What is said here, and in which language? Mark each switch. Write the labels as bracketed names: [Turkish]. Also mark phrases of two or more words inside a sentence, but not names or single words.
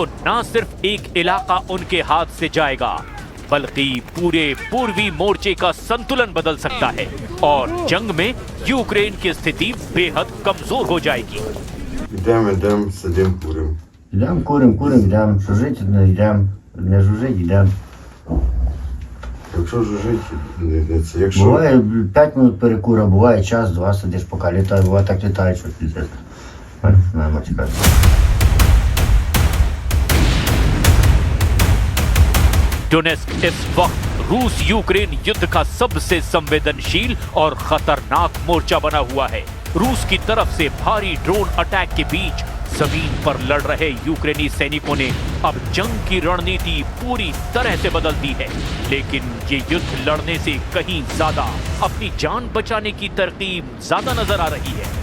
[Hindi] न सिर्फ एक इलाका उनके हाथ से जाएगा, बल्कि पूरे पूर्वी मोर्चे का संतुलन बदल सकता है और जंग में यूक्रेन की स्थिति बेहद कमजोर हो जाएगी। [Ukrainian] Йдемо, сидимо, куримо. Йдемо, йдемо. Що жити, не йдемо. Не жужить, йдемо. Якщо жужить, не це. Якщо... Буває 5 минут перекура, буває час-два сидиш, поки літає. Буває так літає, що піздець. [Hindi] डोनेस्क इस वक्त रूस यूक्रेन युद्ध का सबसे संवेदनशील और खतरनाक मोर्चा बना हुआ है। रूस की तरफ से भारी [English] drone attack [Hindi] के बीच जमीन पर लड़ रहे यूक्रेनी सैनिकों ने अब जंग की रणनीति पूरी तरह से बदल दी है, लेकिन ये युद्ध लड़ने से कहीं ज्यादा अपनी जान बचाने की तरकीब ज्यादा नजर आ रही है।